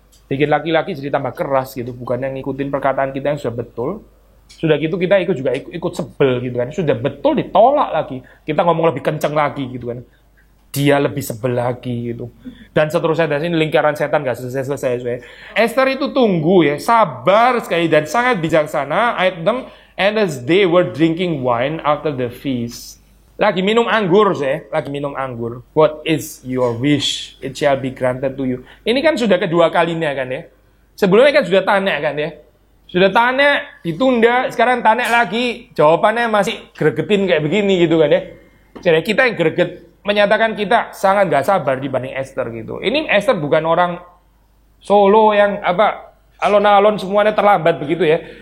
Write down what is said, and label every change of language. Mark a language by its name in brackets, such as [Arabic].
[Indonesian] Bikin laki-laki jadi tambah keras gitu. Bukan yang ngikutin perkataan kita yang sudah betul. Sudah gitu kita ikut sebel gitu kan. Sudah betul ditolak lagi. Kita ngomong lebih kenceng lagi gitu kan. Dia lebih sebel lagi gitu. Dan seterusnya, dan ini lingkaran setan gak selesai-selesai. Esther itu tunggu ya, sabar sekali dan sangat bijaksana. Ayat 6, [English] and as they were drinking wine after the feast. [Indonesian] Lagi minum anggur saya, lagi minum anggur. [English] What is your wish? It shall be granted to you. [Indonesian] Ini kan sudah kedua kalinya kan ya. Sebelumnya kan sudah tanya kan ya. Sudah tanya, ditunda, sekarang tanya lagi. Jawabannya masih gregetin kayak begini gitu kan ya. Jadi kita yang greget, menyatakan kita sangat gak sabar dibanding Esther gitu. Ini Esther bukan orang Solo yang alon-alon semuanya terlambat begitu ya.